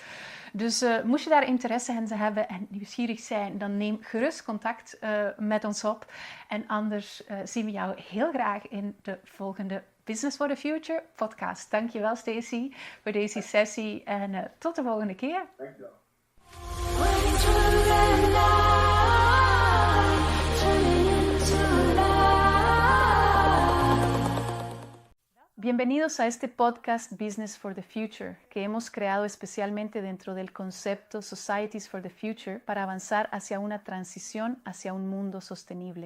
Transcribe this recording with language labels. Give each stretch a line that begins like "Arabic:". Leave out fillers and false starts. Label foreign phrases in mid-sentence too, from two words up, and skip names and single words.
Dutch: Dus moest je daar interesse in hebben en nieuwsgierig zijn, dan neem gerust contact met ons op. En anders zien we jou heel graag in de volgende Business for the Future podcast. Dankjewel Stacey voor deze sessie en tot de volgende keer. Dankjewel.
Spanish: Bienvenidos a este podcast Business for the Future, que hemos creado especialmente dentro del concepto Societies for the Future para avanzar hacia una transición hacia un mundo sostenible.